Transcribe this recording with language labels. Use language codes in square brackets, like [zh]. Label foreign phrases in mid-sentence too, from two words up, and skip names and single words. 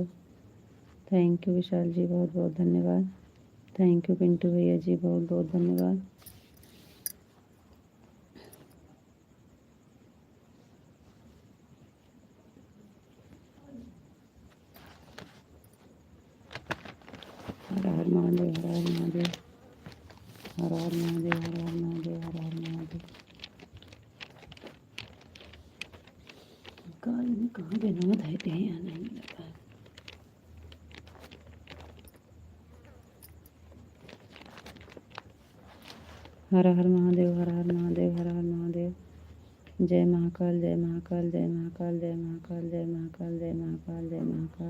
[en] Thank you [hi] विशाल जी, बहुत बहुत धन्यवाद। [en] Thank you [hi] पिंटू भैया जी, बहुत बहुत धन्यवाद। हर हर महादेव, हर हर महादेव, हर हर महादेव, हर हर महादेव, हर हर महादेव। काल में कहाँ विनोद है थे या नहीं लगा। हर हर महादेव, हर हर महादेव, हर हर महादेव। जय महाकाल, जय महाकाल, जय महाकाल, जय महाकाल, जय महाकाल, जय महाकाल, जय महाकाल।